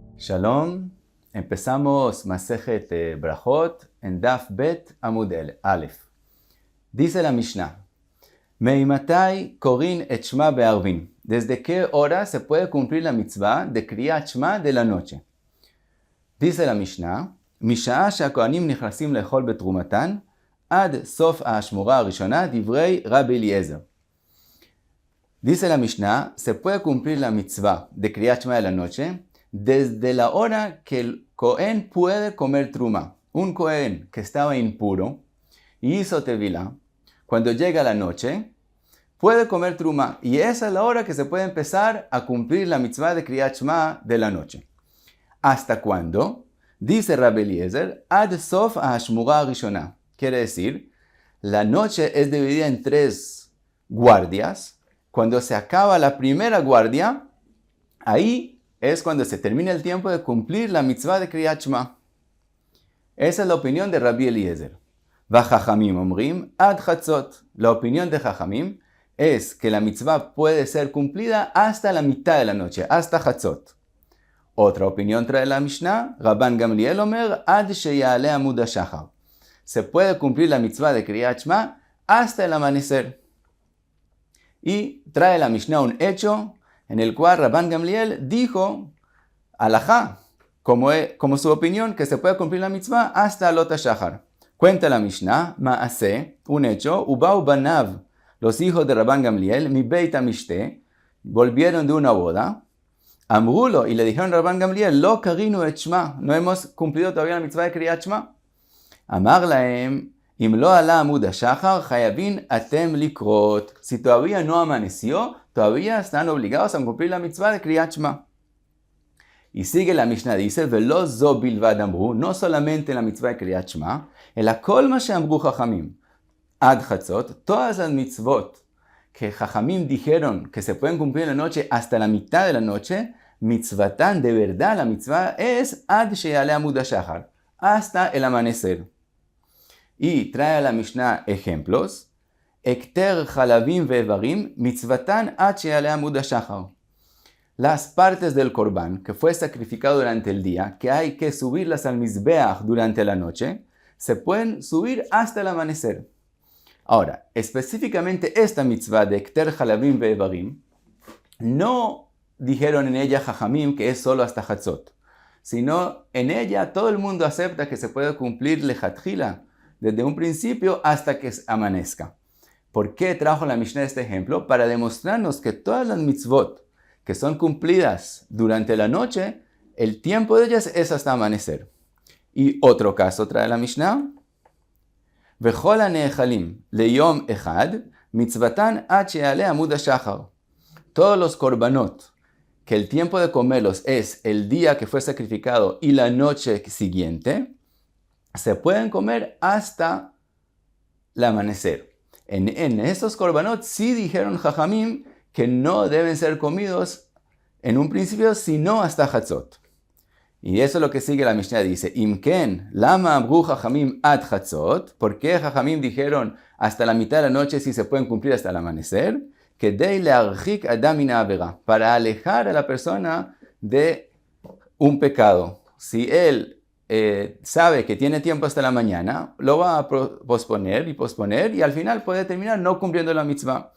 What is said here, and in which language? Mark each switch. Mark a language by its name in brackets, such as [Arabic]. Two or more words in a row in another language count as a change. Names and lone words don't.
[Hebrew] Shalom, [Spanish] empezamos Masejet Brajot en Daf Bet Amud Aleph. Dice la Mishnah, [Hebrew] מאימתי קורין את שמע בערבין. [Spanish] ¿Desde qué hora se puede cumplir la mitzvah de Kriyat Shma de la noche? Dice la Mishnah, [Hebrew] משעה שהכהנים נכנסים לאכול בתרומתן עד סוף האשמורה הראשונה דברי רבי אליעזר. [Spanish] Dice la Mishnah, se puede cumplir la mitzvah de Kriyat Shma de la noche desde la hora que el Cohen puede comer truma. Un Cohen que estaba impuro y hizo tevilá, cuando llega la noche, puede comer truma. Y esa es la hora que se puede empezar a cumplir la mitzvah de Kriyat Shma de la noche. ¿Hasta cuándo? Dice Rabbi Eliezer, [Hebrew] עד סוף האשמורה הראשונה. [Spanish] Quiere decir, la noche es dividida en 3 guardias. Cuando se acaba la primera guardia, ahí es cuando se termina el tiempo de cumplir la mitzvah de Kriyat Shma. Esa es la opinión de Rabbi Eliezer. [Hebrew] וחכמים אומרים עד חצות. [Spanish] La opinión de Chachamim es que la mitzvah puede ser cumplida hasta la mitad de la noche, hasta chatzot. Otra opinión trae la Mishnah, [Hebrew] רבן גמליאל אומר עד שיעלה עמוד השחר. [Spanish] Se puede cumplir la mitzvah de Kriyat Shma hasta el amanecer. Y trae la Mishnah un hecho en el cual Rabban Gamliel dijo, alajá, como su opinión, que se puede cumplir la mitzvah hasta [Hebrew] עלות השחר. [Spanish] Cuenta la Mishnah, ma'aseh, un hecho, [Hebrew] ובאו בניו, [Spanish] los hijos de Rabban Gamliel, [Hebrew] מבית המשתה, [Spanish] volvieron de una boda, amrulo, y le dijeron a Rabban Gamliel, [Hebrew] לא קרינו את שמע, [Spanish] no hemos cumplido todavía la mitzvah de Kriyat Shma. [Hebrew] אמר להם אם לא עלה עמוד השחר חייבין אתם לקרות. [Spanish] Si todavía no amaneció, todavía están obligados a cumplir la mitzvah de Kriyat Shma. Y sigue la Mishnah, dice, [Hebrew] ולא זו בלבד אמרו, [Spanish] no solamente la mitzvah de Kriyat Shma, [Hebrew] אלא כל מה שאמרו חכמים. עד חצות, [Spanish] todas las mitzvot que Chachamim dijeron que se pueden cumplir en la noche hasta la mitad de la noche, mitzvatan, de verdad la mitzvah es [Hebrew] עד שיעלה עמוד השחר, [Spanish] hasta el amanecer. Y trae a la Mishnah ejemplos. [Hebrew] הקטר חלבים ואיברים מצותן עד שיעלה עמוד השחר. [Spanish] Las partes del corbán que fue sacrificado durante el día, que hay que subirlas al mizbeach durante la noche, se pueden subir hasta el amanecer. Ahora, específicamente esta mitzvah de [Hebrew] הקטר חלבים ואיברים, [Spanish] no dijeron en ella Jajamim que es solo hasta Chatzot, sino en ella todo el mundo acepta que se puede cumplir lechatchila desde un principio hasta que amanezca. ¿Por qué trajo la Mishnah este ejemplo? Para demostrarnos que todas las mitzvot que son cumplidas durante la noche, el tiempo de ellas es hasta amanecer. Y otro caso trae la Mishnah. [Hebrew] וכל הנאכלים ליום אחד מצותן עד שיעלה עמוד השחר. [Spanish] Todos los korbanot que el tiempo de comerlos es el día que fue sacrificado y la noche siguiente, se pueden comer hasta el amanecer. En estos korbanot sí dijeron Jajamim que no deben ser comidos en un principio, sino hasta Chatzot. Y eso es lo que sigue la Mishnah, dice, [Hebrew] אם כן למה אמרו חכמים עד חצות. [Spanish] ¿Por qué Jajamim dijeron hasta la mitad de la noche si se pueden cumplir hasta el amanecer? Para alejar a la persona de un pecado. Si él sabe que tiene tiempo hasta la mañana, lo va a posponer y al final puede terminar no cumpliendo la mitzvah.